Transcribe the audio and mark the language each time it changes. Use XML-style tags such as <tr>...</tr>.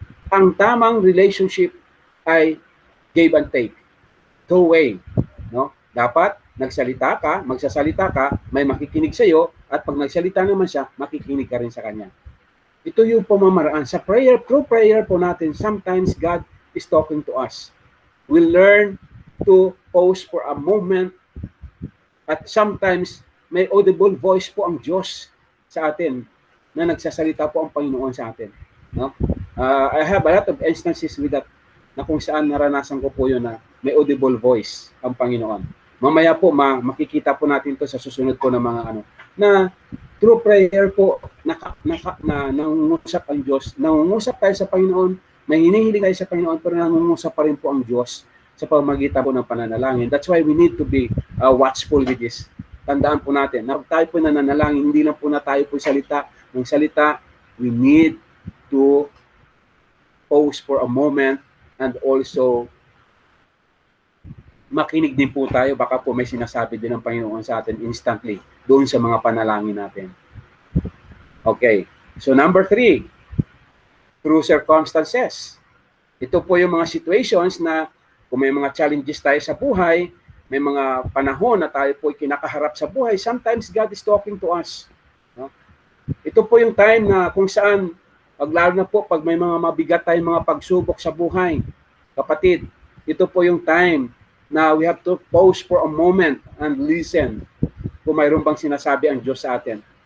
<tl>Ang tamang relationship ay</tl> <en>give and take. Two-way. No?</en> <tl>Dapat nagsalita ka, magsasalita ka, may makikinig sa iyo, at pag nagsalita naman siya, makikinig ka rin sa kanya. Ito yung pamamaraan. Sa prayer, through prayer po natin,</tl> <en>sometimes God is talking to us. We learn to pause for a moment,</en> <tl>at sometimes may audible voice po ang Diyos sa atin na nagsasalita po ang Panginoon sa atin. No?</tl> <en>I have a lot of instances with that</en> <tl>na kung saan naranasan ko po yun na may audible voice ang Panginoon. Mamaya po makikita po natin to sa susunod po ng mga na through prayer po nangungusap ang Diyos. Nangungusap tayo sa Panginoon, may hinihiling tayo sa Panginoon, pero nangungusap pa rin po ang Diyos sa pamamagitan po ng pananalangin.</tl> <en>That's why we need to be watchful with this.</en> <tl>Tandaan po natin, na tayo po nananalangin, hindi lang po na tayo po salita ng salita,</tl> <en>we need to pause for a moment and also</en> <tl>makinig din po tayo, baka po may sinasabi din ng Panginoon sa atin instantly doon sa mga panalangin natin.</tl> <en>Okay, so number 3, through circumstances.</en> <tl>Ito po yung mga situations na kung may mga challenges tayo sa buhay, may mga panahon na tayo po kinakaharap sa buhay,</tl> <en>sometimes God is talking to us.</en> <tl>No? Ito po yung time na kung saan, lalo na po pag may mga mabigat tayong mga pagsubok sa buhay, kapatid, ito po yung time na</tl> <en>we have to pause for a moment and listen</en> <tl>kung mayroon bang sinasabi ang Diyos sa atin.</tl>